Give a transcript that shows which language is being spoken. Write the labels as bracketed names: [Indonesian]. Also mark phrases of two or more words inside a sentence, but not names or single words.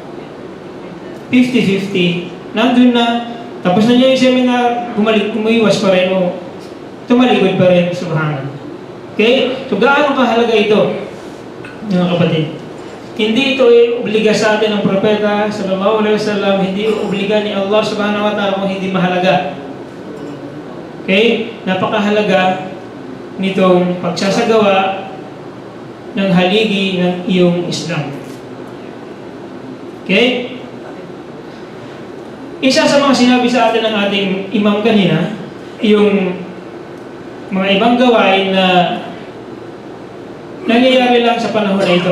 [Filipino] 50-50, nandun na, tapos na niya yung seminar, umiwas pa rin o tumalikod pa rin, subhanallah. Okay? So gaano kahalaga ito, mga kapatid? Hindi ito ay obliga sa atin ng propeta [Arabic] صلى الله عليه وسلم, [Filipino] hindi obliga ni Allah [Arabic] سبحانه وتعالى [Filipino] kung hindi mahalaga. Okay? Napakahalaga nitong pagsasagawa ng haligi ng iyong Islam. Okay? Isa sa mga sinabi sa atin ng ating imam kanina, yung mga ibang gawain na nangyayari lang sa panahon na ito.